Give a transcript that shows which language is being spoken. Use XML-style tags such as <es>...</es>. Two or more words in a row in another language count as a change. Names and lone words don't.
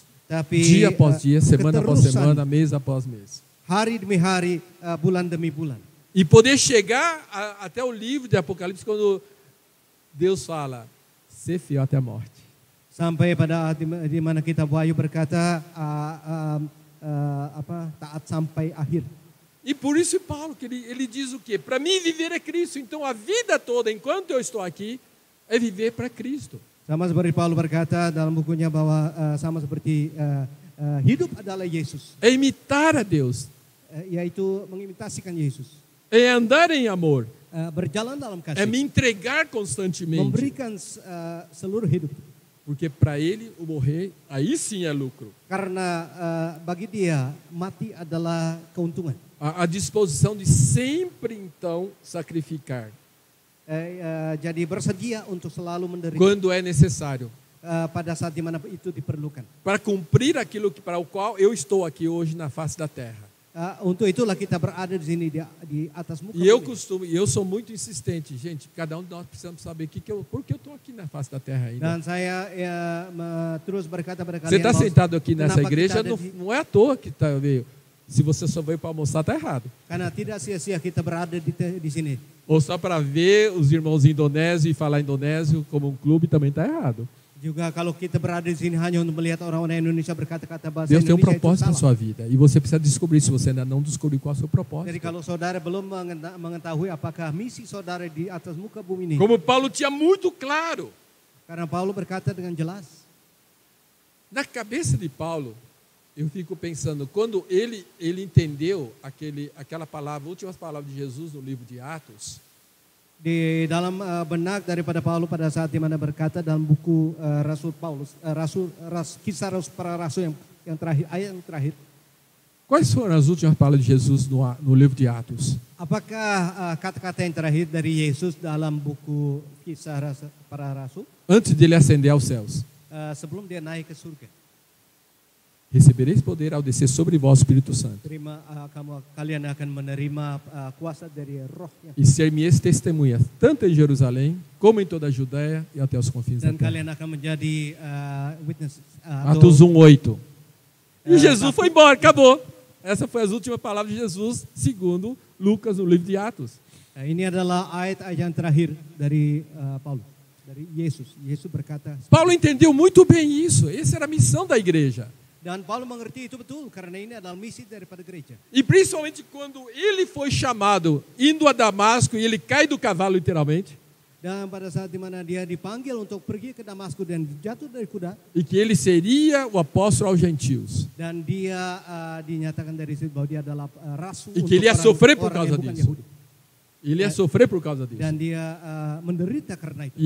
<id>Tapi</id> <pt>Dia após dia, semana após</pt> <id>keterusan,</id> <pt>semana, mês após mês.</pt> <id>hari demi hari, bulan demi bulan.</id> <pt>E poder chegar até o livro de Apocalipse quando Deus fala, ser fiel até a morte.</pt> <id>Sampai pada di mana kita Wahyu berkata taat sampai akhir.</id> <pt>E por isso Paulo, que ele diz o quê? Para mim viver é Cristo. Então a vida toda, enquanto eu estou aqui, é viver para Cristo.</pt> <id>Sama seperti Paulus berkata dalam bukunya bahwa sama seperti hidup adalah Yesus,</id> <pt>É imitar a Deus.</pt> <id>Yaitu mengimitasikan Yesus.</id> <pt>É andar em amor.</pt> <id>Berjalan dalam</id> <pt>É</pt> <id>kasih,</id> <pt>me entregar constantemente.</pt> <id>memberikan seluruh hidup.</id> <pt>Porque para ele o morrer, aí sim é lucro.</pt> <id>Karena bagi dia mati adalah keuntungan.</id> <pt>a disposição de sempre, então, sacrificar,</pt> <id>Jadi bersedia untuk selalu menderita</id> <pt>quando é necessário,</pt> <id>pada saat di mana itu diperlukan.</id> <pt>para cumprir aquilo para o qual eu estou aqui hoje na face da terra.</pt> <id>Untuk itulah kita berada di sini di atas muka</id> <pt>E</pt> <id>bumi.</id> <pt>eu sou muito insistente, gente, cada um de nós precisamos saber por que eu estou aqui na face da terra ainda.</pt> <id>Dan saya terus berkata pada</id> <pt>Você</pt> <id>kalian</id> <pt>está</pt> <id>bahwa</id> <pt>sentado aqui nessa</pt> <id>kenapa</id> <pt>igreja,</pt> <id>kita ada di-</id> <pt>não é à toa que veio. Se você só veio para almoçar, está errado.</pt> <id>karena tidak sia-sia kita berada di sini.</id> <pt>Ou só para ver os irmãos indonésios e falar indonésio como um clube, também está errado.</pt> <id>Juga kalau kita berada di sini hanya untuk melihat orang-orang Indonesia berkata-kata bahasa</id> <pt>Deus tem um</pt> <id>Indonesia itu</id> <pt>propósito na</pt> <id>salah.</id> <pt>sua vida. E você precisa descobrir, se você ainda não descobriu qual é o seu propósito.</pt> <id>Jadi kalau saudara belum mengetahui apakah misi saudara di atas muka bumi ini,</id> <pt>Como Paulo tinha muito claro,</pt> <id>karena Paulus berkata dengan jelas,</id> <pt>na cabeça de Paulo, eu fico pensando, quando ele entendeu aquela palavra, últimas palavras de Jesus no livro de Atos,</pt> <id>di dalam benak daripada Paulus pada saat di mana berkata dalam buku Rasul Paulus, kisah para rasul yang terakhir, ayat yang terakhir.</id> <pt>quais foram as últimas palavras de Jesus no livro de Atos?</pt> <id>Apakah kata-kata yang terakhir dari Yesus dalam buku kisah para rasul</id> <pt>Antes dele ascender aos céus.</pt> <id>sebelum dia naik ke surga?</id> <pt>Recebereis poder ao descer sobre vós o Espírito Santo.</pt> <id>Kalian akan menerima kuasa dari Roh yang</id> <pt>E ser-me-eis testemunhas, tanto em Jerusalém, como em toda a Judéia e até os confins da</pt> <id>dan</id> <pt>terra.</pt> <id>kalian akan menjadi witness.</id> <pt>Atos 1:8. E Jesus Tá. foi embora, acabou. Essa foi as últimas palavras de Jesus, segundo Lucas, no livro de Atos.</pt> <id>Ini adalah ayat yang terakhir dari Paulus, dari Yesus. Yesus berkata,</id> <pt>Paulo entendeu muito bem isso. Essa era a missão da igreja.</pt> <id>dan Paulus mengerti itu betul karena ini adalah misi daripada gereja.</id> <pt>E principalmente quando ele foi chamado, indo a Damasco, e ele cai do cavalo literalmente,</pt> <id>Dan pada saat di mana dia dipanggil untuk pergi ke Damaskus dan jatuh dari kuda,</id> <pt>e que ele seria o apóstolo aos gentios.</pt> <id>dan dia dinyatakan dari situ bahwa dia adalah rasul</id> <pt>E que ele ia</pt> <id>orang-</id> <pt>sofrer por</pt> <id>orang</id> <pt>causa</pt> <id>yang bukan</id> <pt>disso.</pt> <id>Yahudi.</id> <pt>Ele ia sofrer por causa disso.</pt> <id>Dan dia menderita karena itu.</id>